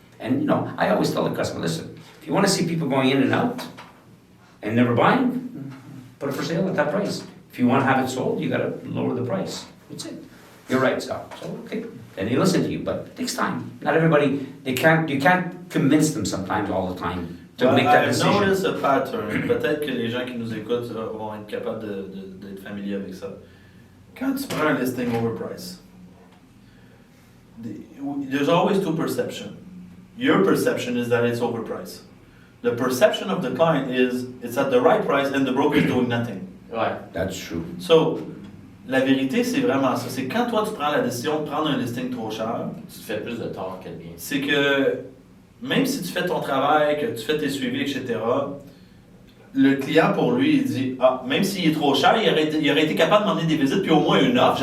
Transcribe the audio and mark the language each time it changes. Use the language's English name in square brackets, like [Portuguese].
[English] And, you know, I always tell the customer, listen, if you want to see people going in and out and never buying, put it for sale at that price. If you want to have it sold, you got to lower the price. That's it. You're right, so okay. Then they listen to you, but it takes time. Not everybody, you can't convince them sometimes all the time to make that I've decision. noticed a pattern. [French] Peut-être que les gens qui nous écoutent vont être capables d'être familiers avec ça. Quand tu prends un listing overpriced, [English] there's always two perceptions. Your perception is that it's overpriced. The perception of the client is it's at the right price and the broker is doing nothing. [French] Ouais. [English] That's true. [French] So, la vérité, c'est vraiment ça. C'est quand toi, tu prends la décision de prendre un listing trop cher, Tu te fais plus de tort que de bien. c'est que même si tu fais ton travail, que tu fais tes suivis, etc., le client, pour lui, il dit « Ah, même s'il est trop cher, il aurait été capable de m'emmener des visites, puis au moins une offre.